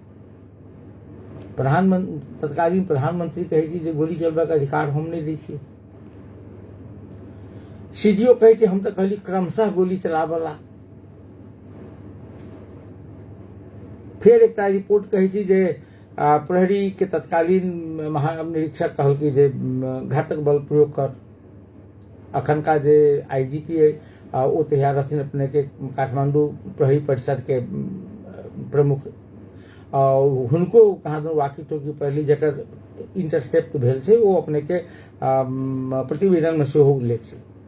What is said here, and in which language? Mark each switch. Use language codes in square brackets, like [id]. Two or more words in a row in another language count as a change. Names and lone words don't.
[mai] तत्कालीन प्रधानमंत्री कहै छै जे गोली चलबे के अधिकार हम नहीं दै छियै। सीडीओ कहै छै हम तो कहली क्रमशः गोली चलाबला। फिर एकटा रिपोर्ट कहै छै जे प्रहरी के तत्कालीन महानिरीक्षक कहलकै जे घातक बल प्रयोग कर। अखनका जे आईजीपी है ओ तैयार रहथिन अपने के काठमांडू प्रहरी परिषद के प्रमुख, हुनको कहाँ दो वाकी टोकी पहली जकर इंटरसेप्ट भेल छै ओ अपने के प्रतिवेदन में सेहो उल्लेख छै।